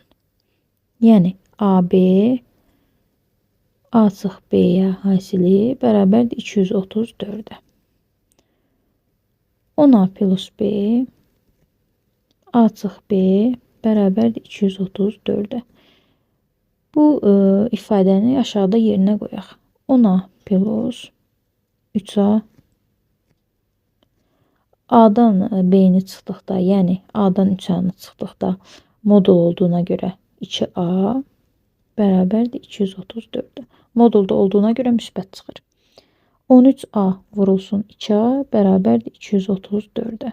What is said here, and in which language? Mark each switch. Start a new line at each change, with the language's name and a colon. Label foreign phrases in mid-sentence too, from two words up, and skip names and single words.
Azerbaijani: Yəni, AB A çıx B-yə hasili bərabərdir 234-ə. 10A plus B A çıx B bərabərdir 234-ə. Bu ifadəni aşağıda yerinə qoyaq. 10A plus 3A A-dan B-ni çıxdıqda, yəni A-dan 3A-nı çıxdıqda modul olduğuna görə 2A bərabərdir 234-də. Modulda olduğuna görə müsbət çıxır. 13A vurulsun 2A bərabərdir 234-də.